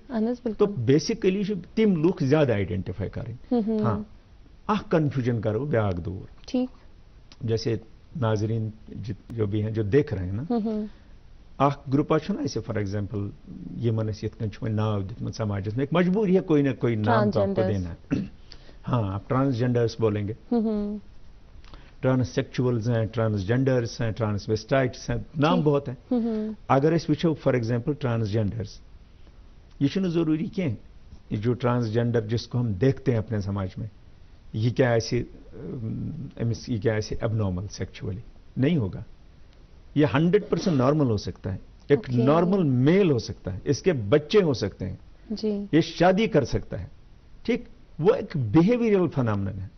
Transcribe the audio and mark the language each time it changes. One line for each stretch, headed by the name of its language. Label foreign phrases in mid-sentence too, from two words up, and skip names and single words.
Hindi: तो बेसिकली
Kashmiri: तम लुक
Hindi: ज्यादा आइडेंटिफाई करें। हाँ कंफ्यूजन करो ब्याग दूर, ठीक, जैसे नाजरीन जो भी हैं जो देख रहे हैं ना, ग्रुप ऐसे
English: for example
Kashmiri: यमन नाव दित
Hindi: समाज में एक मजबूरी है कोई ना कोई नाम तो आपको देना है। हाँ आप ट्रांसजेंडर्स बोलेंगे, ट्रांससेक्चुअल्स हैं, ट्रांसजेंडर्स हैं, ट्रांसवेस्टाइट्स हैं, नाम बहुत हैं। अगर इस वो
English: for example
Hindi: ट्रांसजेंडर्स, ये जरूरी क्या जो ट्रांसजेंडर जिसको हम देखते हैं अपने समाज में, ये क्या ऐसे
English: abnormal sexually
Hindi: नहीं होगा, ये 100% नॉर्मल हो सकता है, एक
English: normal male
Hindi: हो सकता है, इसके बच्चे हो सकते हैं जी, ये शादी कर सकता है, ठीक, वो एक
English: behavioral phenomenon
Hindi: है।